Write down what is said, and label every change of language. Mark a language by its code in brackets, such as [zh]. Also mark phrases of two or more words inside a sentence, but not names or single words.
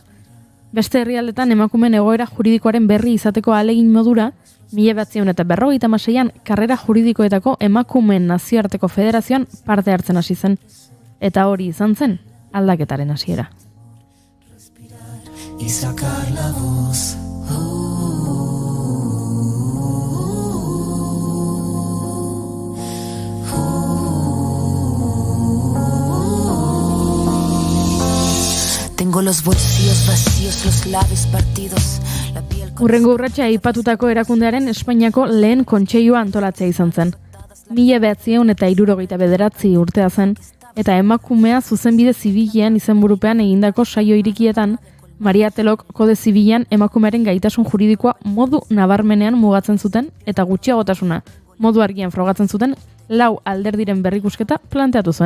[eu] Beste herrialdetan emakumeen egoera juridikoaren berri izateko ahalegin modura, 1956an karrera juridikoetako emakumeen nazioarteko federazioan parte hartzen hasi zen. Eta hori izan zen aldaketaren hasiera. [es] Y sacar la voz. Tengo los bolsillos vacíos, los labios partidos. [eu] Hurrengo urratsa aipatutako erakundearen Espainiako lehen kontseilua antolatzea izan zen. 1979 urtea zen, eta emakumea zuzenbide zibilean izenburupean egindako saio irikietan, Maria Telok kode zibilean emakumearen gaitasun juridikoa modu nabarmenean mugatzen zuten eta gutxiagotasuna modu argian frogatzen zuten 4 alderdiren berrikusketa planteatu zuen.